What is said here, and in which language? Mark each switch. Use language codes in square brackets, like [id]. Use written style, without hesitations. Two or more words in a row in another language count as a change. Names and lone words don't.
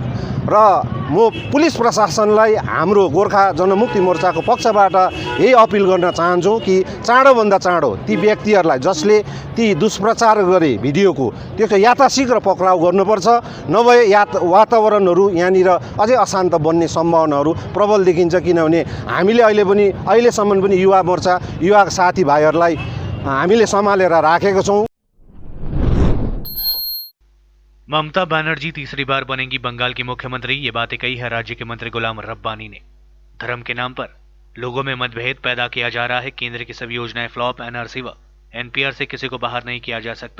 [ne] र म पुलिस प्रशासनलाई हाम्रो गोर्खा जनमुक्ति मोर्चाको पक्षबाट यही अपिल गर्न चाहन्छु कि चाँडोभन्दा चाँडो ती व्यक्तिहरूलाई जसले ती दुष्प्रचार गरे भिडियोको, त्यसको यथाशीघ्र पक्राउ गर्नुपर्छ, नभए वातावरणहरू यहाँनिर अझै अशान्त बन्ने सम्भावनाहरू प्रबल देखिन्छ। किनभने हामीले अहिलेसम्म पनि युवा मोर्चा युवा साथीभाइहरूलाई हामीले सम्हालेर राखेका छौँ। [hi] ममता बनर्जी तीसरी बार बनेंगी बंगाल की मुख्यमंत्री, ये बातें कही है राज्य के मंत्री गुलाम रब्बानी ने। धर्म के नाम पर लोगों में मतभेद पैदा किया जा रहा है। केंद्र की सभी योजनाएं फ्लॉप, NRC व NPR से किसी को बाहर नहीं किया जा सकता।